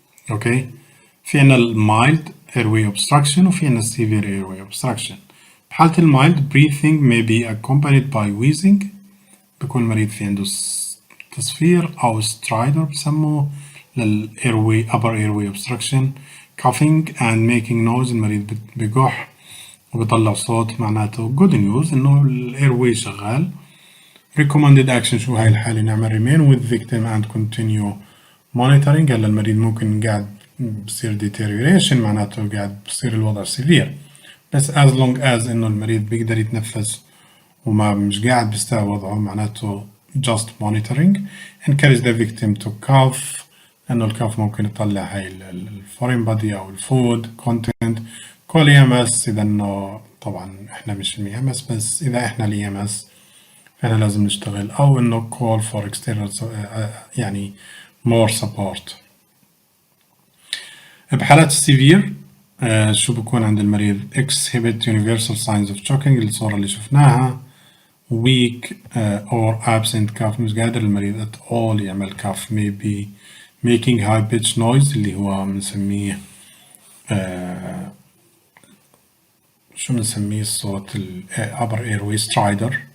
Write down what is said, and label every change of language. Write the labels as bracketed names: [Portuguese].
[Arabic] اوكي، في عنا [English] mild airway obstruction [Arabic] وفي عنا [English] severe airway obstruction. [Arabic] بحالة [English] mild breathing may be accompanied by wheezing، [Arabic] بيكون المريض في عنده تصفير أو [English] stridor [Arabic] بسموه لل [English] upper airway obstruction. coughing and making noise، [Arabic] المريض بيقح وبيطلع صوت، معناته [English] good news [Arabic] إنه ال airway شغال. [English] recommended action [Arabic] شو هاي الحالة؟ نعمل [English] remain with victim and continue monitoring. [Arabic] هلا المريض ممكن قاعد بصير deterioration، معناته قاعد بصير الوضع severe، بس [English] as long as [Arabic] إنه المريض بيقدر يتنفس وما مش قاعد بيستوى وضعه، معناته [English] just monitoring. encourage the victim to cough، [Arabic] لأنه الكاف ممكن يطلع هاي الفورين بادي أو الفود كونتنت. [English] call EMS [Arabic] إذا إنه طبعا إحنا مش EMS، بس إذا إحنا EMS فإحنا لازم نشتغل، أو إنه [English] call for external [Arabic] يعني [English] more support. [Arabic] بحالات السيفير شو بكون عند المريض؟ [English] exhibit universal signs of choking، [Arabic] الصورة اللي شفناها. [English] weak or absent cough، [Arabic] مش قادر المريض [English] at all يعمل cough. maybe making high pitch noise [Arabic] اللي هو بنسميه شو بنسميه الصوت [English] upper airway stridor.